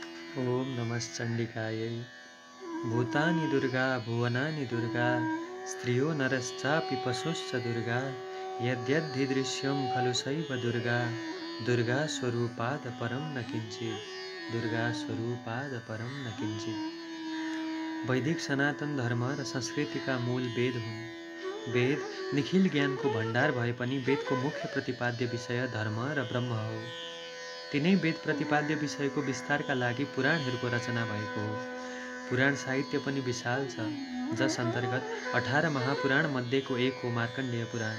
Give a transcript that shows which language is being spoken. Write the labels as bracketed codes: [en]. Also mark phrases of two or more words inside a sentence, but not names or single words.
[sa] ओम नमश्चण्डिकायै भूतानि दुर्गा भुवनानि दुर्गा स्त्रियो नरश्चापि पशुश्च दुर्गा यद्यद्धि खलु सैव दुर्गा दुर्गा स्वरूपाद परं न किञ्चित् दुर्गा स्वरूपाद परं न किञ्चित्। [ne] वैदिक सनातन धर्म र संस्कृतिका मूल वेद हुन्। वेद निखिल ज्ञानको भण्डार भए पनि वेदको मुख्य प्रतिपाद्य विषय धर्म र ब्रह्म हो। तिनै वेद प्रतिपाद्य विषयको विस्तारका लागि पुराणहरूको रचना भएको हो। पुराण साहित्य पनि विशाल छ, जस अन्तर्गत 18 महापुराण मध्येको एक हो मार्कण्डेय पुराण।